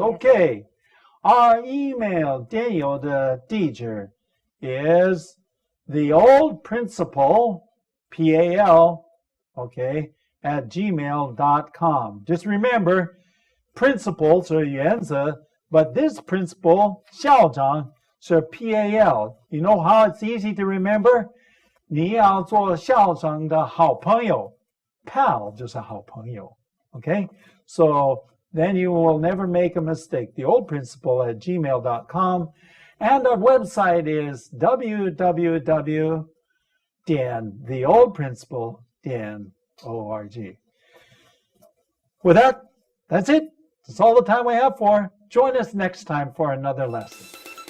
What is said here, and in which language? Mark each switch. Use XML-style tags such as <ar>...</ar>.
<en>Okay, our email</en> <zh>电邮的地址</zh> <en>is the old principal, PAL, okay, at gmail.com. Just remember, principals are</en> <zh>原则,</zh> <en>but this principal,</en> <zh>校长,</zh> <en>is PAL. You know how it's easy to remember?</en> <zh>你要做校长的好朋友, pal 就是好朋友, okay?</zh> <en>So then you will never make a mistake. The old principal at gmail.com. And our website is www.theoldprinciple.org. With that, that's it. That's all the time we have for. Join us next time for another lesson.</en>